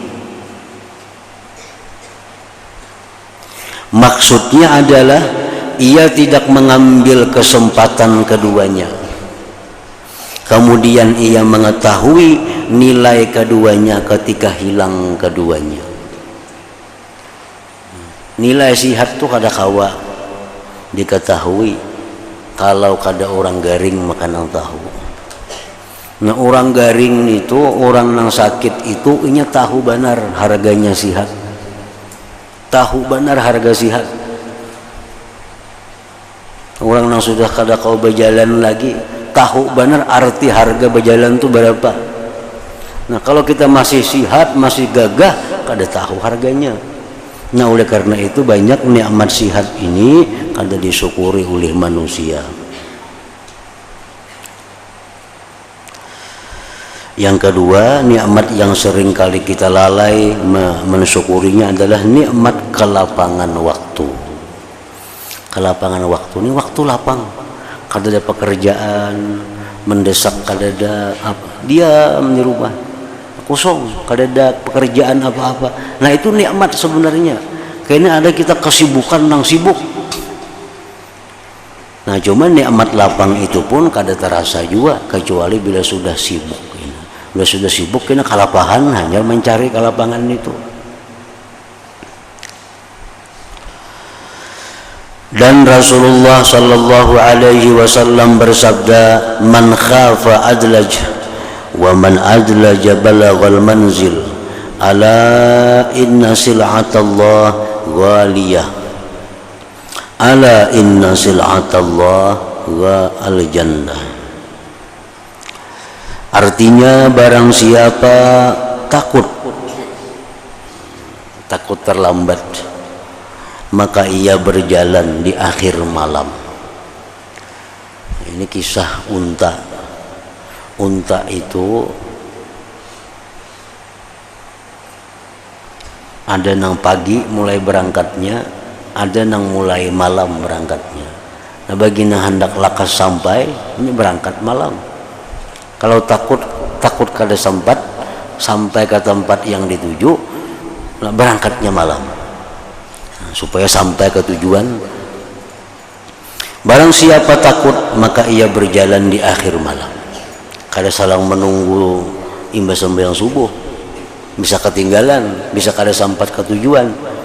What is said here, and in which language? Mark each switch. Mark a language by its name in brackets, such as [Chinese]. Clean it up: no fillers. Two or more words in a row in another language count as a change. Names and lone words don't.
[Indonesian] Maksudnya adalah ia tidak mengambil kesempatan keduanya. Kemudian ia mengetahui nilai keduanya ketika hilang keduanya. [Banjar] Nilai sihat tu kada kawa diketahui kalau kada orang garing makan tahu. Nah orang garing itu, orang yang sakit itu inya tahu benar harganya sihat. Tahu benar harga sihat. Orang yang sudah kada kau berjalan lagi tahu benar arti harga berjalan itu berapa. Nah kalau kita masih sihat, masih gagah, kada tahu harganya. Nah oleh karena itu banyak nikmat sihat ini kada disyukuri oleh manusia. [Indonesian] Yang kedua, nikmat yang sering kali kita lalai mensyukurinya adalah nikmat kelapangan waktu. Kelapangan waktu ini waktu lapang, [Banjar] kada ada pekerjaan mendesak, kada ada apa, diam di rumah kosong, kada ada pekerjaan apa-apa. Nah itu nikmat sebenarnya. Kayaknya ada kita kesibukan nang sibuk. Nah cuman nikmat lapang itu pun kada terasa juga kecuali bila sudah sibuk. Bila sudah sibuk kena kalapahan hanya mencari kelapangan itu. [Indonesian] Dan Rasulullah [Arabic] صلى الله عليه وسلم bersabda, من خاف أدلج ومن أدلج بلغ المنزل ألا إن سلعة الله غالية ألا إن سلعة الله الجنة. [Indonesian] Artinya barang siapa takut terlambat, maka ia berjalan di akhir malam. Ini kisah unta. [Banjar] Unta itu ada nang pagi mulai berangkatnya, ada nang mulai malam berangkatnya. Nah bagi nang hendak lakas sampai, ini berangkat malam. [Indonesian] Kalau takut kada sempat sampai ke tempat yang dituju, berangkatnya malam. Nah, supaya sampai ke tujuan. Barang siapa takut maka ia berjalan di akhir malam. [Banjar] Kada salang menunggu imbas sembahyang subuh. Bisa ketinggalan, bisa kada sampai ke tujuan.